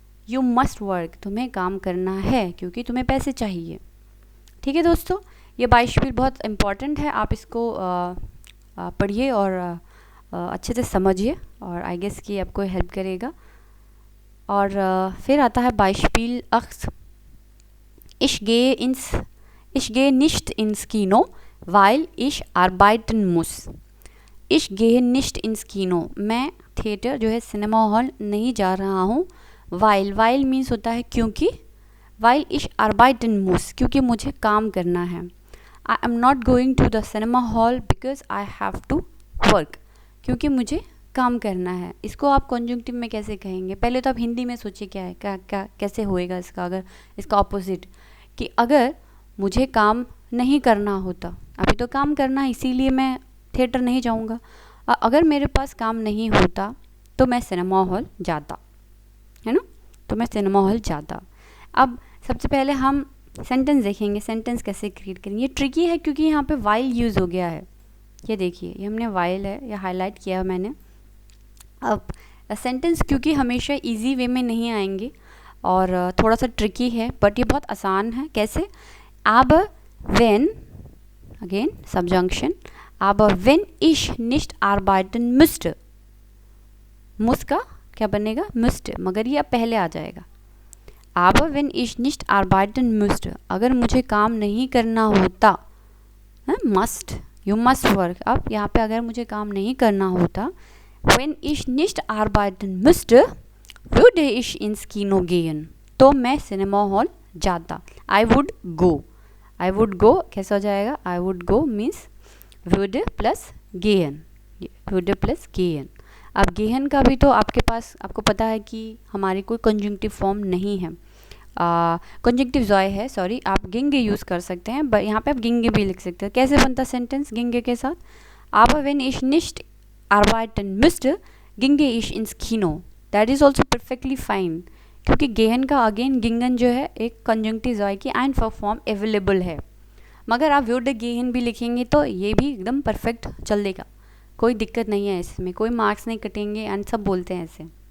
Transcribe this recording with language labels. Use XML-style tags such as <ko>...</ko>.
<en>you must work,</en> <hi>तुम्हें काम करना है क्योंकि तुम्हें पैसे चाहिए। ठीक है दोस्तों, ये बाइशपील बहुत इम्पॉर्टेंट है, आप इसको पढ़िए और अच्छे से समझिए और आई गेस कि आपको हेल्प करेगा। और फिर आता है बाइशपील अक्स।</hi> <de>Ich gehe nicht ins Kino, weil ich arbeiten muss. Ich gehe nicht ins Kino,</de> <hi>मैं थिएटर जो है सिनेमा हॉल नहीं जा रहा हूँ। while मीन्स होता है क्योंकि,</hi> <de>while ich arbeiten muss</de> <hi>क्योंकि मुझे काम करना है।</hi> <en>I am not going to the cinema hall because I have to work</en> <hi>क्योंकि मुझे काम करना है। इसको आप कॉन्जंक्टिव में कैसे कहेंगे? पहले तो आप हिंदी में सोचिए क्या है, क्या कैसे होएगा इसका, अगर इसका ऑपोजिट कि अगर मुझे काम नहीं करना होता, अभी तो काम करना है इसीलिए मैं थिएटर नहीं जाऊंगा, अगर मेरे पास काम नहीं होता तो मैं सिनेमा हॉल जाता, है ना, तो मैं सिनेमा हॉल जाता। अब सबसे पहले हम सेंटेंस देखेंगे, सेंटेंस कैसे क्रिएट करेंगे। ये ट्रिकी है क्योंकि यहाँ पे वाइल यूज़ हो गया है, ये देखिए ये हमने वाइल है, ये हाईलाइट किया मैंने। अब सेंटेंस क्योंकि हमेशा इजी वे में नहीं आएंगे और थोड़ा सा ट्रिकी है, बट ये बहुत आसान है। कैसे?</hi> <de>Aber wenn, again subjunction, aber wenn ich nicht arbeiten müsste,</de> <hi>muss का क्या बनेगा? müsste, मगर ये अब पहले आ जाएगा।</hi> <de>aber wenn ich nicht arbeiten müsste,</de> <hi>अगर मुझे काम नहीं करना होता,</hi> <en>must, you must work।</en> <hi>अब यहाँ पे अगर मुझे काम नहीं करना होता,</hi> <de>when ich nicht arbeiten müsste, würde ich ins Kino gehen,</de> <hi>तो मैं सिनेमा हॉल जाता।</hi> <en>I would go</en> <hi>कैसा हो जाएगा?</hi> <en>I would go means would plus gehen, would plus gehen।</en> <hi>अब gehen का भी तो आपके पास, आपको पता है कि हमारी कोई कंजंक्टिव फॉर्म नहीं है, कंजंक्टिव ज़ॉय है, सॉरी, आप गिंगे यूज़ कर सकते हैं, बट यहाँ पे आप गिंगे भी लिख सकते हैं। कैसे बनता सेंटेंस गिंगे के साथ?</hi> <de>aber wenn ich nicht arbeiten müsste, ginge ich ins Kino,</de> <en>that is also perfectly fine,</en> <hi>क्योंकि गेहन का अगेन गिंगन जो है एक कंजंक्टिव ज़ॉय की एंड फॉर्म अवेलेबल है, मगर आप वुड गेहन भी लिखेंगे तो ये भी एकदम परफेक्ट चल देगा, कोई दिक्कत नहीं है इसमें, कोई मार्क्स नहीं कटेंगे एंड सब बोलते हैं ऐसे।</hi>